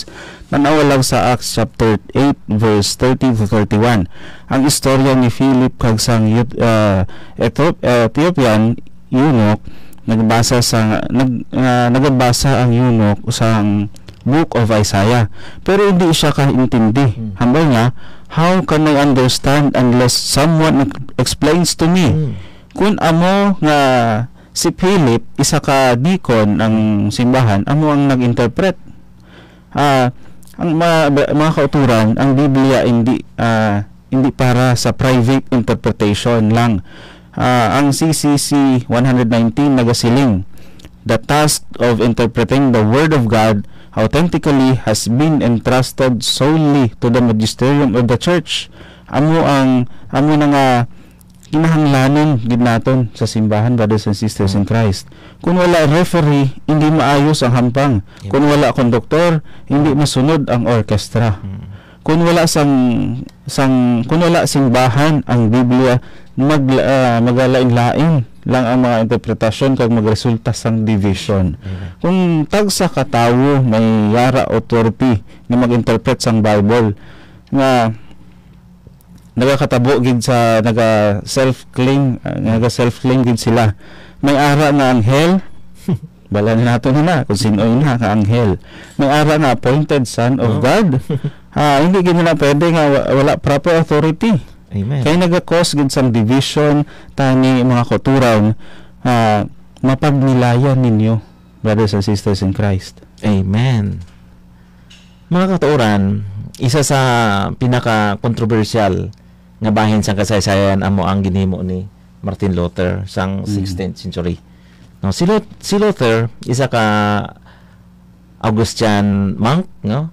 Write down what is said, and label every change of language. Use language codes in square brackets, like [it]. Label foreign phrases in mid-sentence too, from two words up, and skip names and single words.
[hil] Tanawa lang sa Acts chapter 8 verse 30 to 31 ang istorya ni Philip kag sang [en] Ethiopian eunuch. [hil] Nagbasa ang eunuch sang [en] book of Isaiah, [hil] pero hindi siya kaintindi. Hambal nga, [en] how can I understand unless someone explains to me? [hil] Kung amo nga si Philip, isa ka deacon ng simbahan, amo ang nag-interpret. Ang mga kauturan, ang Biblia hindi para sa [en] private interpretation [hil] lang. Ang CCC 119 nagasiling, [en] the task of interpreting the Word of God authentically has been entrusted solely to the magisterium of the church. [hil] Amo na nga kinahanglanon gid naton sa simbahan, [en] brothers and sisters in Christ. [hil] Kung wala referee, hindi maayos ang hampang. Kung wala konduktor, hindi masunod ang orkestra. Kung wala simbahan, ang Biblia magalain-lain, lang ang mga interpretasyon kag magresulta sang division. Kung tagsa ka tawo may yara authority nga mag-interpret sang Bible nga nagakatabo gid sa naga self-claim gid sila, may ara nga anghel bala na nato na kung sino na ka anghel, may ara nga [en] appointed son of God. [hil] Hindi gid na pwede nga wala proper authority. Amen. Kaya nagakos gid sang division tani mga kauturan, mapagnilayan ninyo, [en] brothers and sisters in Christ. [hil] Amen. Mga katuoran, isa sa pinaka-controversial nga bahin sa kasaysayan amo ang ginhimo ni Martin Luther sang [en] 16th century. [hil] No, si Luther isa ka [en] Augustinian monk, [hil] no?